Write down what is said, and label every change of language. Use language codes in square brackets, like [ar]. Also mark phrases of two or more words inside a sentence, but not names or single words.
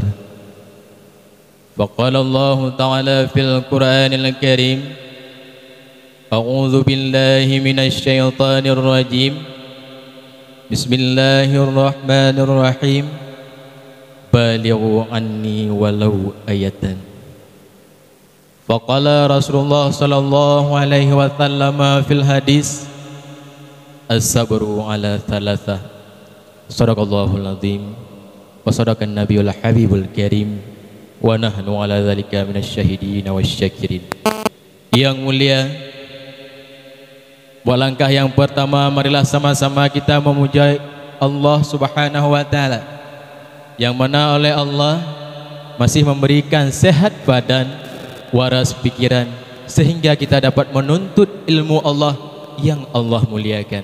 [ar] فقال الله تعالى في القرآن الكريم أعوذ بالله من الشيطان الرجيم بسم الله الرحمن الرحيم بلغوا عني ولو آية. فقال رسول الله صلى الله عليه وسلم في الحديث الصبر على ثلاثة. صدق الله العظيم وصدق النبي الحبيب الكريم ونحن على ذلك من الشاهدين والشاكرين. [id] Yang mulia, langkah yang pertama, marilah sama-sama kita memuja Allah [ar] سبحانه وتعالى, [id] yang mana oleh Allah masih memberikan sehat badan, waras pikiran, sehingga kita dapat menuntut ilmu Allah yang Allah muliakan.